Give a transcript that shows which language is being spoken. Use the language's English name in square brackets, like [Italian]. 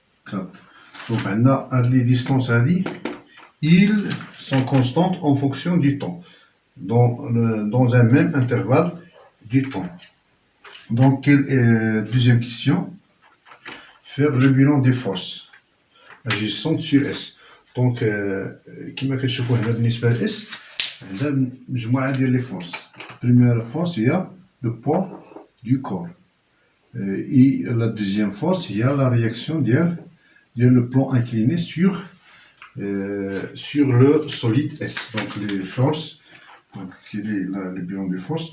[French] Donc, on a les distances à dire, ils sont constantes en fonction du temps, dans un même intervalle du temps. Donc, deuxième question, faire le bilan des forces agissantes sur S. [Arabic] Donc, كما كتشوفوا هنا بالنسبة ل S عندنا مجموعة ديال [French] les forces. Première force, il y a le poids du corps. Et la deuxième force, il y a la réaction le plan incliné sur le solide S. Donc les forces, donc quel est le bilan des forces?